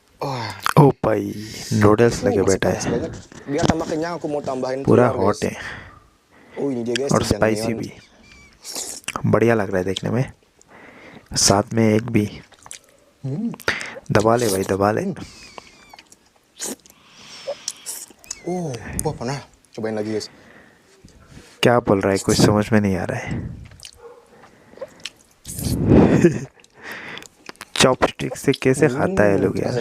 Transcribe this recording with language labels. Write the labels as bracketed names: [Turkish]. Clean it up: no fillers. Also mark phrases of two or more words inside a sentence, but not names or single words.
[Hindi] ओ भाई, नूडल्स लगे [Indonesian] Masih [Hindi] बैठा [Indonesian] panas [Hindi] है, [Indonesian] banget. Biar tambah kenyang aku mau tambahin [Hindi] पूरा [Indonesian] telur [Hindi] हॉट [Indonesian] guys. [Hindi] है [Indonesian] Oh ini dia guys [Hindi] और स्पाइसी [Indonesian] jajangmyeon. [Hindi] भी। बढ़िया लग रहा है देखने में। साथ में एक भी Hmm. दबा ले भाई, दबा ले। [Indonesian] Wah panas. Cobain lagi guys. [Hindi] क्या बोल रहा है, कुछ समझ में नहीं आ रहा है। चॉपस्टिक से कैसे खाता है लोग यार। [Indonesian] Rasanya